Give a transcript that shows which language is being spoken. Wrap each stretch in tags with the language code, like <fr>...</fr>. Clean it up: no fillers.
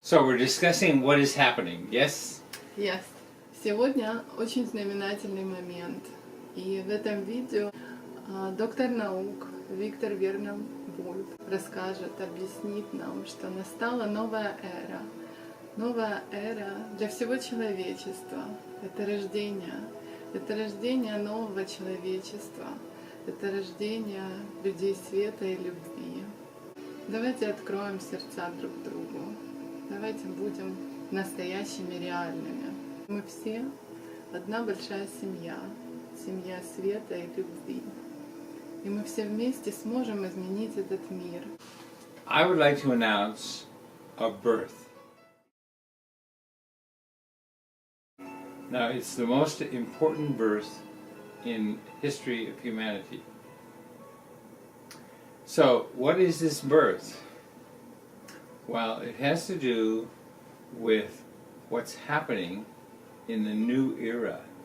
<en>So we're discussing what is happening, yes? Yes.</en> <ru>Сегодня очень знаменательный момент. И в этом видео доктор наук Вернон Вульф расскажет, объяснит нам, что настала новая эра. Новая эра для всего человечества. Это рождение нового человечества. Это рождение людей света и любви. Давайте откроем сердца друг другу. Давайте будем настоящими, реальными. Мы все одна большая семья. Семья света и любви. И мы все вместе сможем изменить этот мир.</ru> <en>I would like to announce a birth. Now, it's the most important birth in history of humanity. So, what is this birth? Well, it has to do with what's happening in the new era.</en>